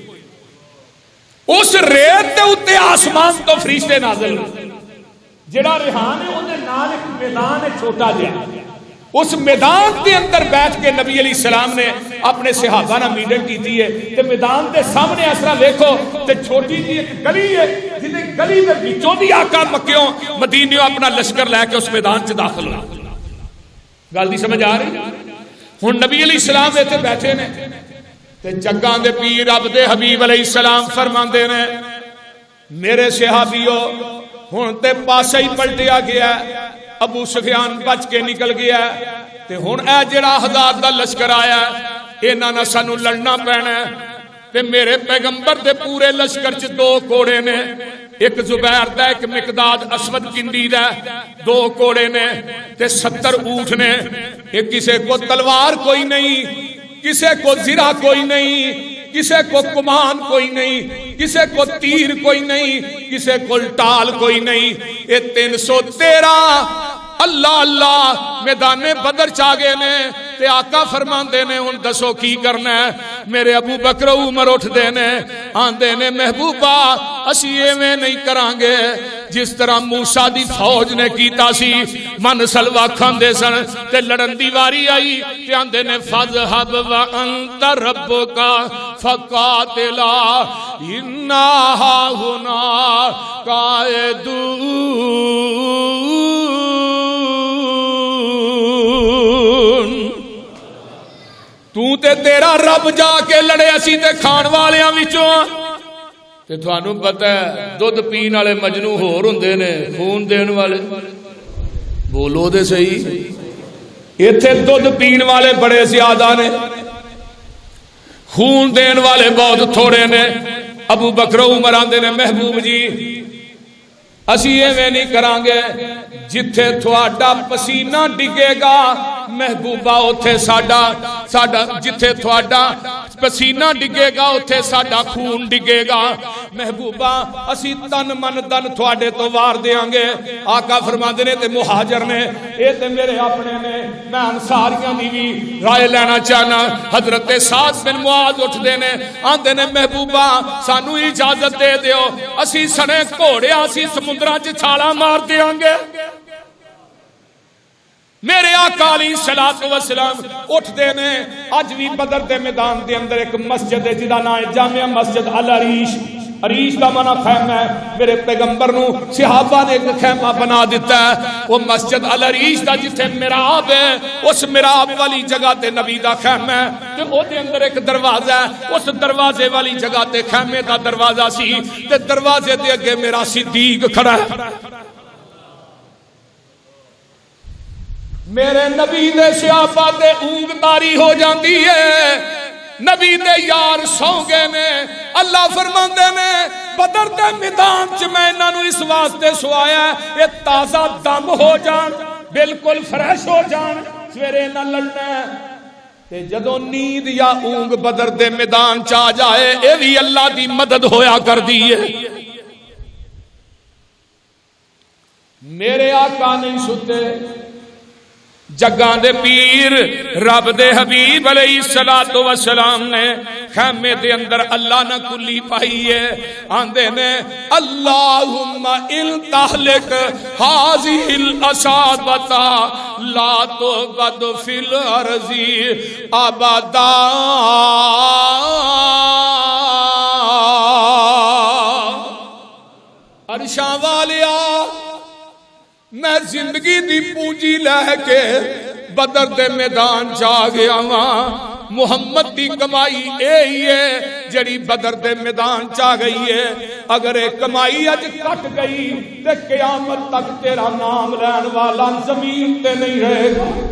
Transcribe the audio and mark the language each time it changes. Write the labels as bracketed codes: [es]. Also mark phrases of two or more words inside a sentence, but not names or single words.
[pa] اس ریت دے اوتے آسمان تو فرشتے نازل ہوئے. جڑا ریحان ہے اون دے نال ایک میدان ہے چھوٹا جہا, اس میدان کے اندر بیٹھ کے نبی علیہ السلام نے اپنے صحابہ نہ میٹنگ کی ہے. تے میدان دے سامنے اس طرح دیکھو تے چھوٹی جی ایک گلی ہے, جس گلی دے وچوں دی آقا مکیوں مدینیوں اپنا لشکر لے کے اس میدان چ داخل ہوا. گل دی سمجھ آ رہی؟ ہن نبی علیہ السلام ایتھے بیٹھے نے تے جگاں دے پیر رب دے حبیب علیہ السلام فرماندے نے میرے صحابیو ہن تے پاسے ہی پلٹیا گیا, ابو سفیان بچ کے نکل گیا تے ہن اے جڑا 1000 دا لشکر آیا انہاں نال سانو لڑنا پینا ہے. تے میرے پیغمبر دے پورے لشکر چ 2 کوڑے نے, ایک زبیر دا ایک مقداد اسود کندی دا, 2 کوڑے نے تے 70 اونٹ نے. ایک کسے کو تلوار کوئی نہیں, کسے کو زرہ کوئی نہیں, کسے کو کمان کوئی نہیں, کسے کو تیر کوئی نہیں, کسے کو ٹال کوئی نہیں. یہ 313 اللہ اللہ میدان بدر چاگے نے تے آقا فرماندے نے ہن دسو کی کرنا ہے؟ میرے ابو بکر عمر اٹھدے نے آندے نے محبوبہ اسی ایویں نہیں کران گے جس طرح موسیٰ دی فوج نے کیتا سی، من سلوا کھاندے سن تے لڑن دی واری آئی تے آندے نے [ar] فَذْهَبْ وَأَنْتَ رَبُّكَ فَقَاتِلَا إِنَّا هَاهُنَا قَاعِدُونَ۔ [pa] تو تے تیرا رب جا کے لڑے، اسی تے کھان والیاں وچوں تے تھانوں پتہ ہے دودھ پین والے مجنو ہور ہوندے نے، خون دین والے بولو دے صحیح، ایتھے دودھ پین والے بڑے زیادہ نے، خون دین والے بہت تھوڑے نے۔ ابو بکر عمر آندے نے محبوب جی اسی ایویں نہیں کران گے، جتھے تھوڑا پسینہ ڈگے گا محبوبہ اتھے ساڈا جتھے تھوڑا پسینہ ڈگے گا اتھے ساڈا خون ڈگے گا، محبوبہ اسی تن من دن تھوڑے تو وار دیاں گے۔ آقا فرماندے نے تے مہاجر نے اے تے میرے اپنے نے، میں انصاریاں دی بھی رائے لینا چاہنا۔ حضرت سعد بن معاذ اٹھدے نے آندے نے محبوبہ سانو اجازت دے دیو، اسی سنے گھوڑے اسی سمندراں چ چھالا مار دیاں گے۔ میرے آقا علیہ الصلوۃ والسلام اٹھدے نے، اج بھی بدر دے میدان دے اندر ایک مسجد ہے جدا نام ہے جامع مسجد العریش، عریش کا معنی خیمہ ہے، میرے پیغمبر نو صحابہ نے ایک خیمہ بنا دیتا ہے، وہ مسجد العریش دا جتھے محراب ہے، اس محراب والی جگہ تے نبی دا خیمہ ہے تے او دے اندر ایک دروازہ ہے، اس دروازے والی جگہ تے خیمے دا دروازہ سی تے دروازے دے اگے میرا صدیق کھڑا ہے۔ میرے نبی دے صحابہ تے اونگ تاری ہو جاندی ہے، نبی دے یار سو گئے نے، اللہ فرماندے نے بدر دے میدان چ میں انہاں نو اس واسطے سوایا ہے یہ تازہ دم ہو جان، بالکل فریش ہو جان، سویرے نہ لڑنا ہے۔ تے جدوں نیند یا اونگ بدر دے میدان چ آ جائے اے بھی اللہ دی مدد ہویا کر دی ہے۔ میرے آقا نہیں ستے، جگاں دے پیر رب دے حبیب علیہ الصلوۃ والسلام نے خیمے دے اندر اللہ نہ کلی پائی ہے، آندے نے [ar] اللہم ان تہلک ہذہ الاصابۃ لا تبد فی الارض ابدا۔ [pa] عرشاں والیا میں زندگی دی پونجی لے کے بدر دے میدان جا گیا ہاں، محمد دی کمائی اے ہی ہے جڑی بدر دے میدان چا گئی ہے، اگر ایک کمائی اج کٹ گئی تے قیامت تک تیرا نام لین والا زمین تے نہیں رہے گا۔